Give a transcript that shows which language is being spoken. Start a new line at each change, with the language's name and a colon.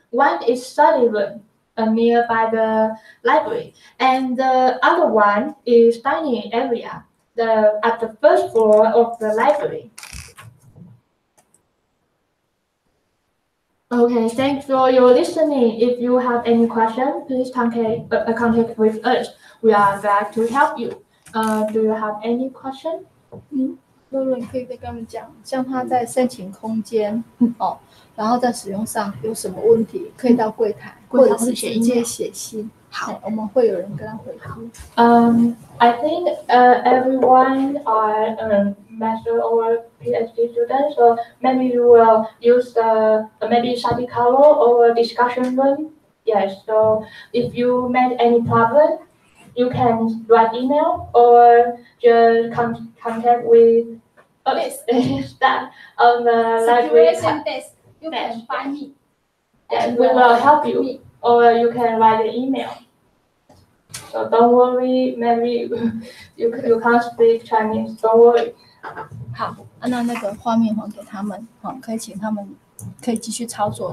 English: One is study room, nearby the library, and the other one is dining area, at the first floor of the library. Okay, thanks for your listening. If you have any question, please contact with us. We are glad to help you. Do you have any question?
Chinese: 乐润可以再跟他们讲，像他在申请空间然后在使用上有什么问题，可以到柜台，或者是直接写信。好，我们会有人跟他回复。
English: I think everyone are master or PhD students, so maybe you will use the maybe study color or discussion room. Yes. So if you met any problem, you can write email or just contact with us staff on the library. Situation desk. You can find me. And we will help you, or you can write an email. So don't worry, maybe you can't speak Chinese. Don't worry.
Chinese: 好，那个画面还给他们，好，可以请他们可以继续操作。